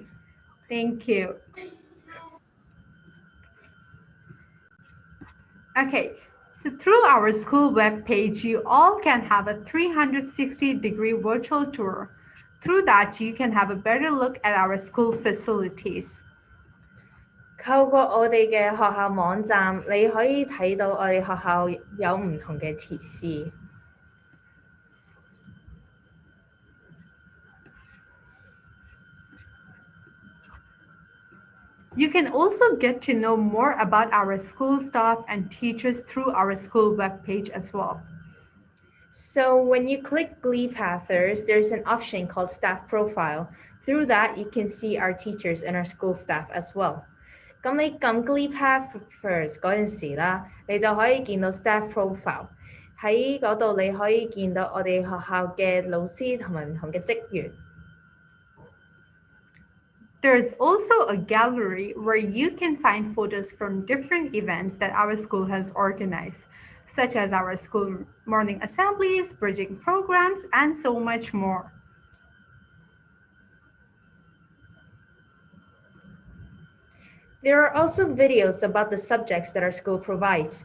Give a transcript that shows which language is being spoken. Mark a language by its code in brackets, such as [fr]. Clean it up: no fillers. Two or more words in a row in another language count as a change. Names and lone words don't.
[en] Thank you. Okay, so through our school webpage, you all can have a 360-degree virtual tour. Through that, you can have a better look at our school facilities. [yue] 透過我哋嘅學校網站，你可以睇到我哋學校有唔同嘅設施。 [en] You can also get to know more about our school staff and teachers through our school webpage as well. So when you click Glee Pathers, there's an option called Staff Profile. Through that, you can see our teachers and our school staff as well. [yue] 咁你撳 Glee Pathers 嗰陣時啦，你就可以見到 Staff Profile。喺嗰度你可以見到我哋學校嘅老師同埋唔同嘅職員。 [en] There's also a gallery where you can find photos from different events that our school has organized, such as our school morning assemblies, bridging programs, and so much more. There are also videos about the subjects that our school provides.